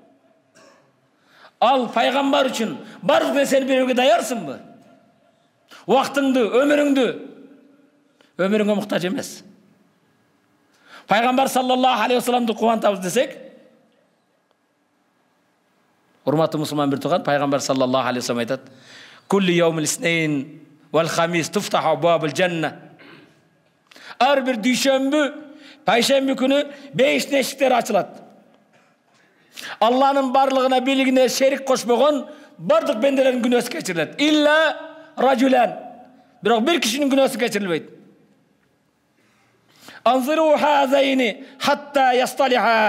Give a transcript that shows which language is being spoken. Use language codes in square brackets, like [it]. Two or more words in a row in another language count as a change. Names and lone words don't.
[ky] Ал пайгамбар үчүн бардык нерсени берүүгө даярсыңбы? Убактыңды, өмүрүңгө муктаж эмес. Пайгамбар [ar] صلى الله عليه وسلم [ky] кубантабыз десек, урматтуу мусулман бир тууган, пайгамбар [ar] صلى الله عليه وسلم [ky] айтат: [ar] "كل يوم الاثنين والخميس تفتح أبواب الجنة." [ky] Ар бир дүйшөмбү, пайшемби күнү 5 эшиктер ачылат. Алланын барлыгына бийлигине шерик кошпогон бардык бенделердин күнөөсү кечирилет. [ar] إلا رجلا. [ky] Бирок бир кишинин күнөөсү кечирилбейт. [ar] أنظروا هذين حتى يصطلحا.